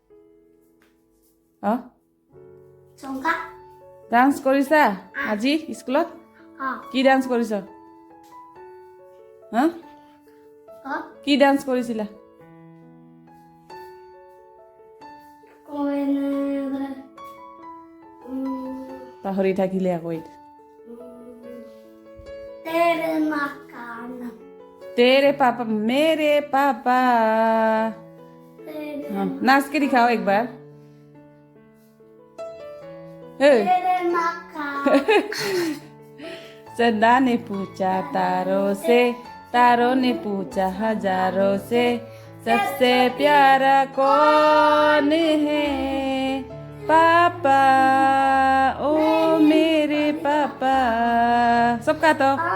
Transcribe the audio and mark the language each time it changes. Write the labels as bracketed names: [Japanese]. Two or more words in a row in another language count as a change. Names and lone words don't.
[Assamese] ডান্স কৰিছা আজি স্কুলত কি ডান্স কৰিছ হা কি ডান্স কৰিছিলা পাহৰি থাকিলে আকৌ [Hindi] तेरे पापा मेरे पापा नाच के दिखाओ एक बार सदा ने पूछा तारों ने पूछा हजारों से सबसे प्यारा कौन है पापा ओ मेरे पापा सबका तो